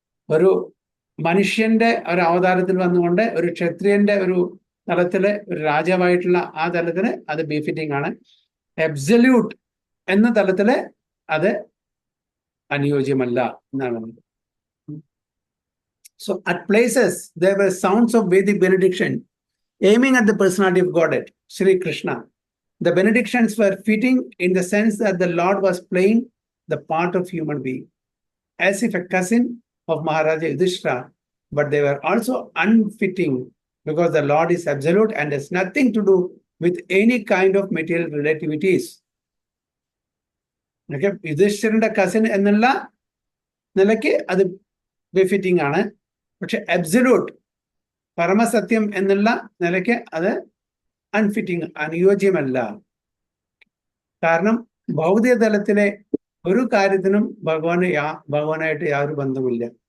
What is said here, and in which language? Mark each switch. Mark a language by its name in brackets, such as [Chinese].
[Malayalam] ഒരു മനുഷ്യന്റെ ഒരു അവതാരത്തിൽ വന്നുകൊണ്ട് ഒരു ക്ഷത്രിയന്റെ ഒരു തലത്തില് ഒരു രാജാവായിട്ടുള്ള ആ തലത്തില് അത് ബിഫിറ്റിംഗ് ആണ്. അബ്സല്യൂട്ട് എന്ന തലത്തില് അത് അനുയോജ്യമല്ല എന്നാണ്. [English] So at places there were sounds of Vedic benediction aiming at the personality of Godhead, Sri Krishna. The benedictions were fitting in the sense that the Lord was playing the part of human being, as if a cousin of Maharaja Yudhishthira, but they were also unfitting because the Lord is absolute and has nothing to do with any kind of material relativities. [Malayalam] Okay, യുധിഷ്ഠിരന്റെ cousin എന്നുള്ള നിലയ്ക്ക് അത് ബെഫിറ്റിംഗ് ആണ്. പക്ഷെ absolute പരമസത്യം എന്നുള്ള നിലയ്ക്ക് അത് അൺഫിറ്റിംഗ്, അനുയോജ്യമല്ല. കാരണം ഭൗതിക തലത്തിലെ ഒരു കാര്യത്തിനും ഭഗവാനായിട്ട് യാതൊരു ബന്ധമില്ല.